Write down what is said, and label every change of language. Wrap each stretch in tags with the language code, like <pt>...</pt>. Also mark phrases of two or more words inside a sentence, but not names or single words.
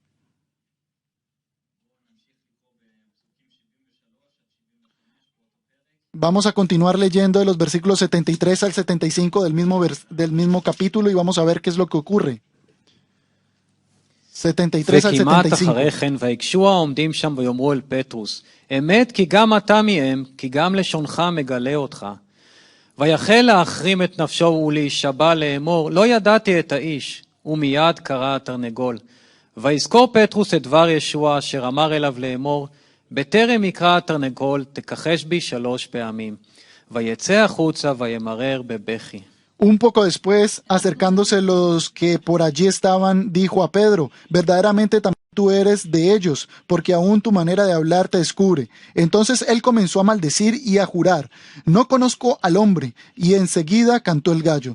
<es>Vamos a continuar leyendo de los versículos 73 al 75 del mismo capítulo y vamos a ver qué es lo que ocurre. 73 al</es> <he>וכמעט</he> <es>75.</es> <he>אחרי כן ויקשו העומדים שם ויאמרו אל פטרוס, אמת כי גם אתה מהם, כי גם לשונך מגלה אותך. ויחל להחרים את נפשו ולהישבע לאמור, לא ידעתי את האיש, ומיד קרא התרנגול. ויזכור פטרוס את דבר ישוע אשר אמר אליו לאמור, בטרם יקרא התרנגול תכחש בי 3 פעמים. ויצא החוצה וימרר בבכי.</he> <es>Un poco después, acercándose los que por allí estaban, dijo a Pedro, verdaderamente también tú eres de ellos, porque aún tu manera de hablar te descubre. Entonces él comenzó a maldecir y a jurar, no conozco al hombre, y enseguida cantó el gallo.</es>